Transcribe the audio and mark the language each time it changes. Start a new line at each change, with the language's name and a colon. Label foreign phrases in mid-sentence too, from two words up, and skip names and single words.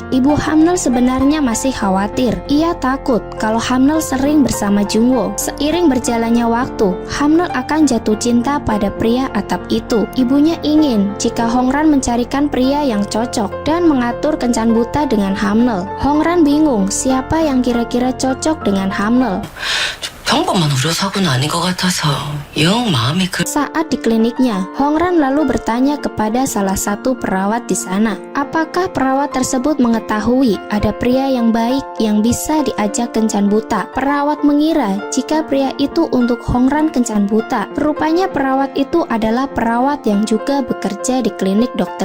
Indonesian: Ibu Hamnel sebenarnya masih khawatir. Ia takut kalau Hamnel sering bersama Jungwoo. Seiring berjalannya waktu, Hamnel akan jatuh cinta pada pria atap itu. Ibunya ingin jika Hongran mencarikan pria yang cocok dan mengatur kencan buta dengan Hamnel. Hongran bingung siapa yang kira-kira cocok dengan Hamnel.
Korean: 평범한 의료사고는 아닌 것 같아서 영 마음이 그.
Indonesian: Saat di kliniknya, Hongran lalu bertanya kepada salah satu perawat di sana, apakah perawat tersebut mengetahui ada pria yang baik yang bisa diajak kencan buta. Perawat mengira jika pria itu untuk Hongran kencan buta. Rupanya perawat itu adalah perawat yang juga bekerja di klinik Dr.